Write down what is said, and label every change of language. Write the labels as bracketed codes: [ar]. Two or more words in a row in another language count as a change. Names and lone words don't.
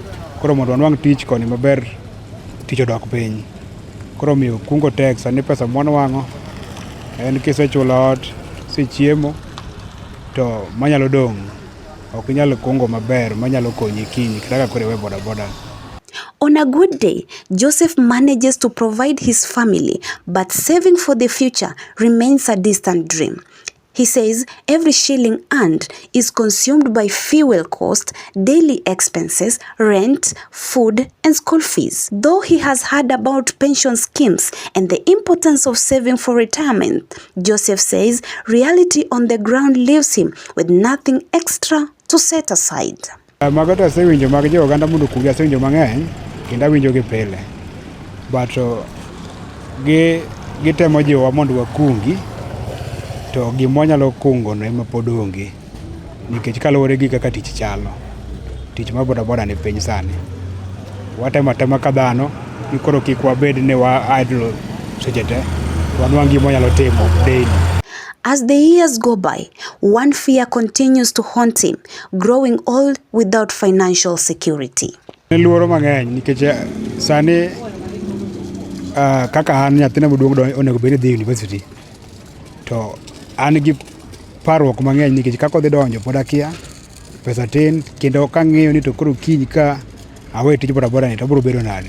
[luo] Koro mondo wanwang' tich koni maber, tich odok piny. Koro miyo kungo tek. Sani pesa mwanwang'o en kisechulo ot, sichiemo to manyalo dong' ok inyalo kungo maber manyalo konyi kiny kata ka koro iwe bodaboda. [en] On a good day, Joseph manages to provide his family, but saving for the future remains a distant dream. He says every shilling earned is consumed by fuel cost, daily expenses, rent, food, and school fees. Though he has heard about pension schemes and the importance of saving for retirement, Joseph says reality on the ground leaves him with nothing extra to set aside. [luo] Mago to asewinjo mag jo oganda mondo kungi asewinjo mang'eny kendo awinjogi pile, but gitemo jiwa mondo wakungi to gima wanyalo kungo no ema pod onge, nikech kaluwore gi kaka tich chalo, tich mar bodaboda ni piny sani, watemo atema ka dhano ni koro kik wabed ni wa idle seche te, wanwang' gima wanyalo timo daily. [en] As the years go by, one fear continues to haunt him, growing old without financial security. [luo] Luoro mang'eny nikech sani kaka an nyathina maduong' onego bed ni dhi university, to an gi parruok mang'eny nikech kaka odhi donjo pod akia, pesa tin, kendo kang'iyo ni to koro kiny ka awe tij bodaboda ni to biro bedo nade.